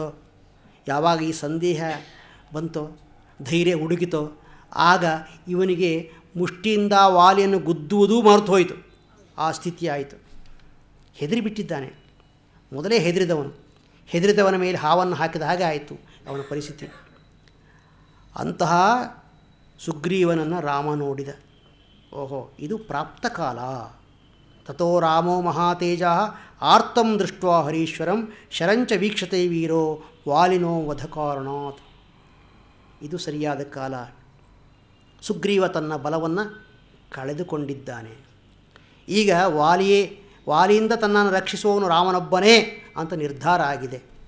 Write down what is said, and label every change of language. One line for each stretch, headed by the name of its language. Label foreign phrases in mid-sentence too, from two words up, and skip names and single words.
Kannada: ಯಾವಾಗ ಈ ಸಂದೇಹ ಬಂತೋ, ಧೈರ್ಯ ಹುಡುಗಿತೋ, ಆಗ ಇವನಿಗೆ ಮುಷ್ಟಿಯಿಂದ ವಾಲಿಯನ್ನು ಗುದ್ದುವುದೂ ಮರೆತು ಹೋಯಿತು. ಆ ಸ್ಥಿತಿ ಆಯಿತು. ಹೆದರಿಬಿಟ್ಟಿದ್ದಾನೆ. ಮೊದಲೇ ಹೆದರಿದವನ ಮೇಲೆ ಹಾವನ್ನು ಹಾಕಿದ ಹಾಗೆ ಆಯಿತು ಅವನ ಪರಿಸ್ಥಿತಿ. ಅಂತಹ ಸುಗ್ರೀವನನ್ನು ರಾಮ ನೋಡಿದ. ಓಹೋ, ಇದು ಪ್ರಾಪ್ತಕಾಲ.
Sanskrit: ತಥೋ ರಾಮೋ ಮಹಾತೇಜ ಆರ್ತಂ ದೃಷ್ಟ್ವಾ ಹರೀಶ್ವರಂ ಶರಂಚ ವೀಕ್ಷತೆ ವೀರೋ ವಾಲಿನೋ ವಧಕಾರಣಾತ್.
Kannada: ಇದು ಸರಿಯಾದ ಕಾಲ. ಸುಗ್ರೀವ ತನ್ನ ಬಲವನ್ನು ಕಳೆದುಕೊಂಡಿದ್ದಾನೆ. ಈಗ ವಾಲಿಯಿಂದ ತನ್ನನ್ನು ರಕ್ಷಿಸುವವನು ರಾಮನೊಬ್ಬನೇ ಅಂತ ನಿರ್ಧಾರ ಆಗಿದೆ.